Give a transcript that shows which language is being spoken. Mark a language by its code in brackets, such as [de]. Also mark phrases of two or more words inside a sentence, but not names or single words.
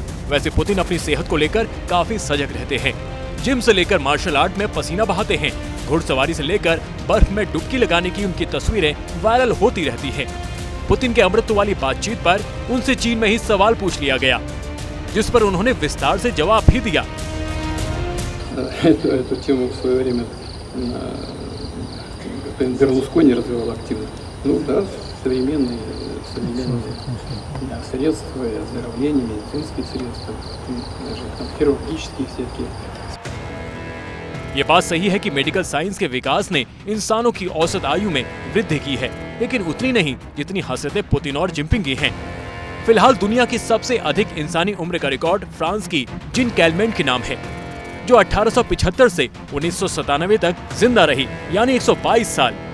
[hi] वैसे पुतिन अपनी सेहत को लेकर काफी सजग रहते हैं। जिम से लेकर [en] martial art [hi] में पसीना बहाते हैं। घुड़सवारी से लेकर बर्फ में डुबकी लगाने की उनकी तस्वीरें वायरल होती रहती हैं। पुतिन के अमृत वाली बातचीत पर उनसे चीन में ही सवाल पूछ लिया गया, जिस पर उन्होंने विस्तार से जवाब भी दिया। [ru] Эту тему в свое время Берлускони развивал активно. Ну да, современные средства и оздоровления, медицинские средства, даже там хирургические всякие. [hi] ये बात सही है कि [en] medical science [hi] के विकास ने इंसानों की औसत आयु में वृद्धि की है, लेकिन उतनी नहीं जितनी हसरतें पुतिन और जिनपिंग की हैं। फिलहाल दुनिया की सबसे अधिक इंसानी उम्र का रिकॉर्ड फ्रांस की जिन कैलमेंट के नाम है, जो 1875 से 1997 तक जिंदा रही, यानी 122 साल।